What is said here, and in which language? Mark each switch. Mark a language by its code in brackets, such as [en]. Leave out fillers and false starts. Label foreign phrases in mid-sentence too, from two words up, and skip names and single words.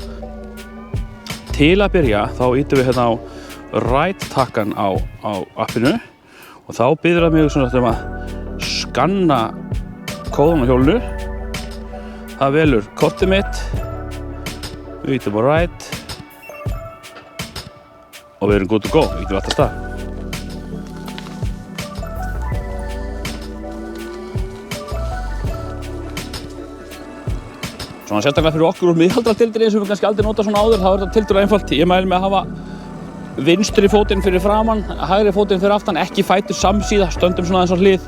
[is] Til að byrja þá ýtum við hérna á Ride-takkan á appinu og þá biður það mig svona að skanna kóðan á hjólinu. Það velur kortið mitt, við ýtum á Ride og við erum [en] good to go, [is] við ýtum alltaf stað. Svona sérstaklega fyrir okkur úr miðaldradeildinni sem við kannski aldrei nota svona áður, þá er þetta tiltölulega einfalt. Ég mæli með að hafa vinstri fótinn fyrir framan, hægri fótinn fyrir aftan, ekki fætur samsíða, stöndum svona aðeins á hlið.